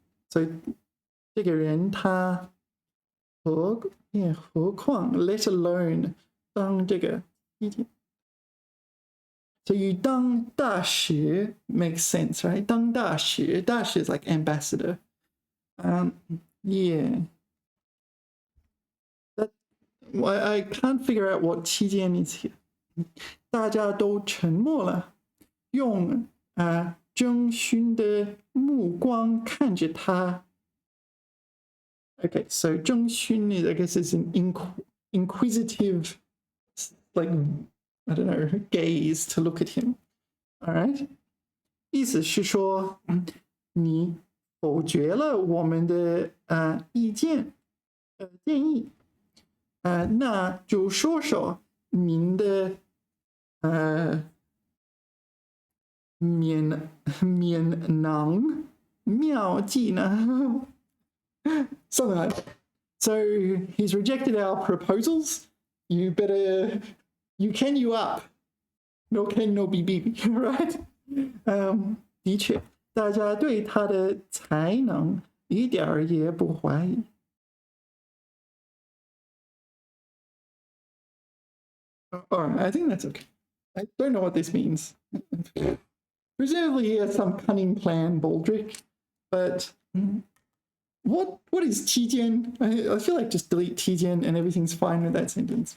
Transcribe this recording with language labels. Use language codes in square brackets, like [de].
[zh] 所以这个人他何况 [en] let alone [zh] 当这个 [en] So you 当大使 makes sense, right? 当大使 is like ambassador. Yeah. I can't figure out what 期间 is here. [zh] 大家都沉默了，用征询的目光看着他。 [en] Okay, so 征询 is, I guess, is an inquisitive, like, I don't know, gaze to look at him. All right? [zh] 意思是说，你否决了我们的意见建议，那就说说您的免囊妙计呢？ [en] Something like that. So he's rejected our proposals. You better, you up. No can, no be, right? [zh] 的确，大家对他的才能一点儿也不怀疑。 [en] All right, I think that's okay. I don't know what this means. Presumably he has some cunning plan, Baldric, but what is 期间? I feel like just delete 期间 and everything's fine with that sentence.